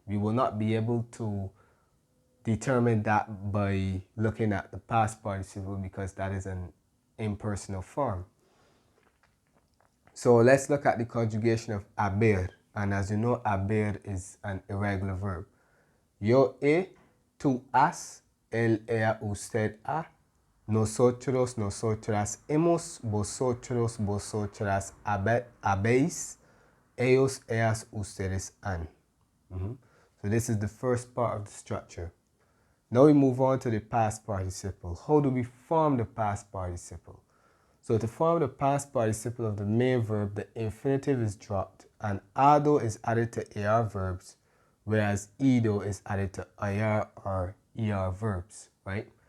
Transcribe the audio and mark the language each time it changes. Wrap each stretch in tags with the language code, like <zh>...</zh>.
<en>We will not be able to determine that by looking at the past participle because that is an impersonal form. So let's look at the conjugation of haber. And as you know, haber is an irregular verb.</en> <es>Yo he, tú has, él, ella, usted ha, nosotros, nosotras hemos, vosotros, vosotras habéis, ellos, ellas, ustedes han.</es> <en>So this is the first part of the structure. Now we move on to the past participle. How do we form the past participle? So to form the past participle of the main verb, the infinitive is dropped and ado is added to AR verbs, whereas ido is added to IR or ER verbs, right?</en>